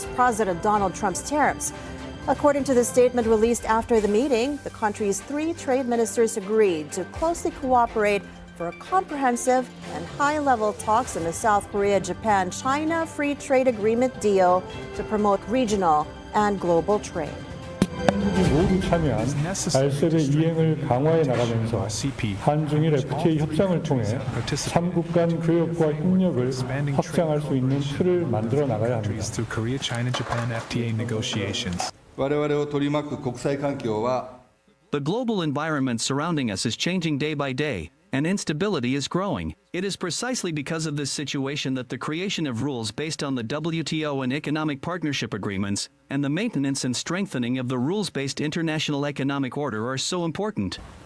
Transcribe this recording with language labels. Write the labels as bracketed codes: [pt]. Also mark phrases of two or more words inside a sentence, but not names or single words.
[en] President Donald Trump's tariffs. According to the statement released after the meeting, the country's three trade ministers agreed to closely cooperate for a comprehensive and high-level talks on the South Korea-Japan-China Free Trade Agreement deal to promote regional and global trade. [ko] 한국이 모두 참여한 RCEP의 이행을 강화해 나가면서 한중일 FTA 협상을 통해 3국 간 교역과 협력을 확장할 수 있는 틀을 만들어 나가야 합니다. [ja] 我々を取り巻く国際環境は [en] The global environment surrounding us is changing day by day, and instability is growing. It is precisely because of this situation that the creation of rules based on the WTO and economic partnership agreements, and the maintenance and strengthening of the rules-based international economic order are so important.